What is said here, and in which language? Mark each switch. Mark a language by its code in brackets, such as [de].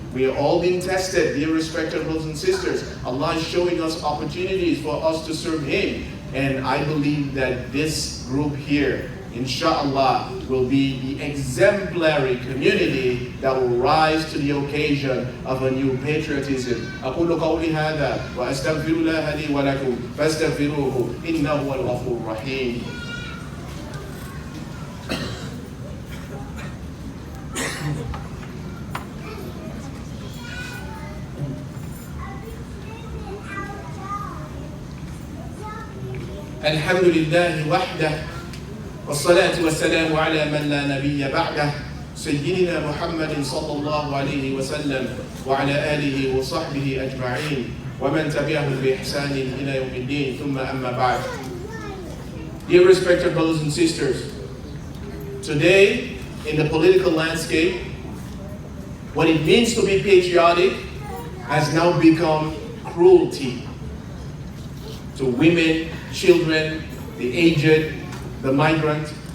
[en] We are all being tested, dear respected brothers and sisters. Allah is showing us opportunities for us to serve Him. And I believe that this group here, inshallah, will be the exemplary community that will rise to the occasion of a new patriotism. [ar] أقول قولي هذا وأستغفر الله لي ولكم فاستغفروه إنه هو الغفور الرحيم. الحمد لله وحده والصلاة والسلام على من لا نبي بعده سيدنا محمد صلى الله عليه وسلم وعلى آله وصحبه أجمعين ومن تبعهم بإحسان إلى يوم الدين ثم أما بعد. [en] Dear respected brothers and sisters, today in the political landscape, what it means to be patriotic has now become cruelty to women, children, the aged, the migrant.